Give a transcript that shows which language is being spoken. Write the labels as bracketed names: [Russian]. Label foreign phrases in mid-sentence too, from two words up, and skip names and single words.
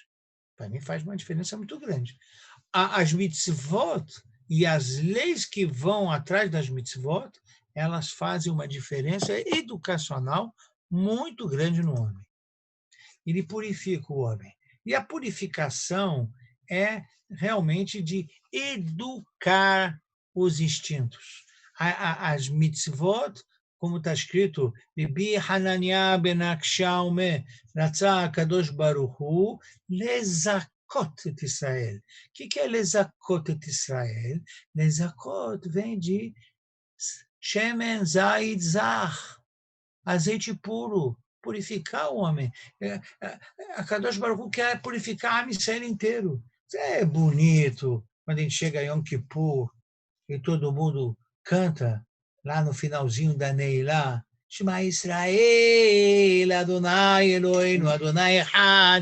[Portuguese] Para mim faz uma diferença muito grande. As mitzvot e as leis que vão atrás das mitzvot, elas fazem uma diferença educacional muito grande no homem. Ele purifica o homem. E a purificação é realmente de educar os instintos. As mitzvot, como está escrito, [Hebrew] רבי חנניה בן עקשיא, רצה קדוש ברוך הוא לזכות את ישראל. [Portuguese] O que é [Hebrew] לזכות את ישראל? [Portuguese] Lezakot vem de [Hebrew] שמן זית זך, [Portuguese] azeite puro, purificar o homem. A [Hebrew] קדוש ברוך הוא [Portuguese] quer purificar a Israel inteiro. É bonito quando a gente chega a Yom Kippur e todo mundo canta lá no finalzinho da Neilá, [Hebrew] שמע ישראל, אדני אלהינו, אדני אחד.